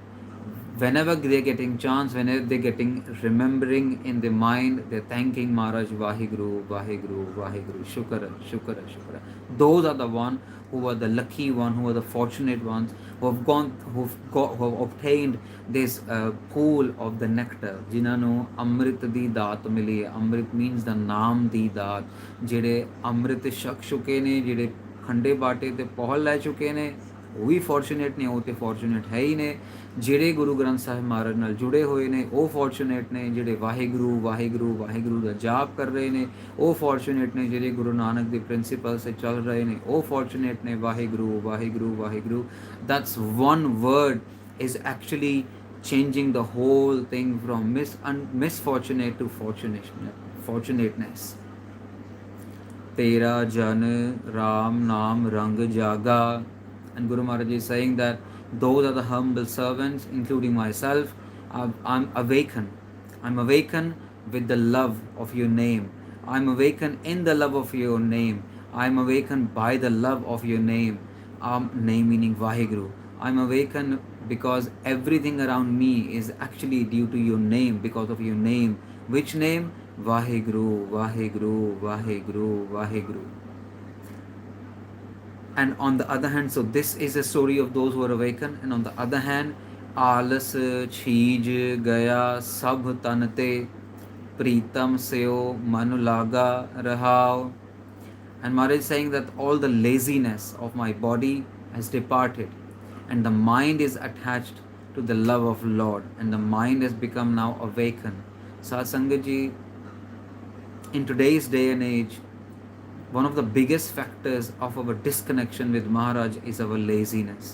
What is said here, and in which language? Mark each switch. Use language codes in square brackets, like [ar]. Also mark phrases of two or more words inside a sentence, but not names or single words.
[en] Whenever they're getting chance, whenever they're getting remembering in their mind, they're thanking Maharaj, Vaheguru, Vaheguru, Vaheguru, [pa] ਸ਼ੁਕਰ, ਸ਼ੁਕਰ, ਸ਼ੁਕਰ. [en] Those are the one who are the lucky one, who are the fortunate ones, who have obtained this pool of the nectar. [pa] ਜਿਨ੍ਹਾਂ ਨੂੰ ਅੰਮ੍ਰਿਤ ਦੀ ਦਾਤ ਮਿਲੀ. [en] Amrit means the [pa] ਨਾਮ ਦੀ ਦਾਤ। ਜਿਹੜੇ ਅੰਮ੍ਰਿਤ ਛਕ ਚੁੱਕੇ ਨੇ, ਜਿਹੜੇ ਖੰਡੇ ਬਾਟੇ ਤੇ ਪਾਹੁਲ ਲੈ ਚੁੱਕੇ ਨੇ, ਉਹ ਵੀ ਫੋਰਚੂਨੇਟ ਨੇ, ਉਹ ਤੇ ਫੋਰਚੂਨੇਟ ਹੈ ਹੀ ਨੇ. ਜਿਹੜੇ ਗੁਰੂ ਗ੍ਰੰਥ ਸਾਹਿਬ ਮਹਾਰਾਜ ਨਾਲ ਜੁੜੇ ਹੋਏ ਨੇ ਉਹ ਫੋਰਚੂਨੇਟ ਨੇ. ਜਿਹੜੇ ਵਾਹਿਗੁਰੂ ਵਾਹਿਗੁਰੂ ਵਾਹਿਗੁਰੂ ਦਾ ਜਾਪ ਕਰ ਰਹੇ ਨੇ ਉਹ ਫੋਰਚੂਨੇਟ ਨੇ. ਜਿਹੜੇ ਗੁਰੂ ਨਾਨਕ ਦੇ ਪ੍ਰਿੰਸੀਪਲ ਸੇ ਚੱਲ ਰਹੇ ਨੇ ਉਹ ਫੋਰਚੂਨੇਟ ਨੇ. ਵਾਹਿਗੁਰੂ ਵਾਹਿਗੁਰੂ ਵਾਹਿਗੁਰੂ, [en] that's one word is actually changing the whole thing from misfortunate to fortunateness. [pa] ਤੇਰਾ ਜਨ ਰਾਮ ਨਾਮ ਰੰਗ ਜਾਗਾ. [en] And Guru Maharaj is saying that those are the humble servants, including myself. I'm awakened. I'm awakened with the love of your name. I'm awakened in the love of your name. I'm awakened by the love of your name. Name meaning Vaheguru. I'm awakened because everything around me is actually due to your name, because of your name. Which name? Vaheguru, Vaheguru, Vaheguru, Vaheguru. And on the other hand, so this is a story of those who are awakened. And on the other hand, [pa] ਆਲਸ ਛੀਜ ਗਇਆ ਸਭ ਤਨ ਤੇ ਪ੍ਰੀਤਮ ਸਿਉ ਮਨੁ ਲਾਗਾ ਰਹਾਉ. [en] And Maharaj is saying that all the laziness of my body has departed, and the mind is attached to the love of Lord, and the mind has become now awakened. Satsangat Ji, in today's day and age, one of the biggest factors of our disconnection with Maharaj is our laziness.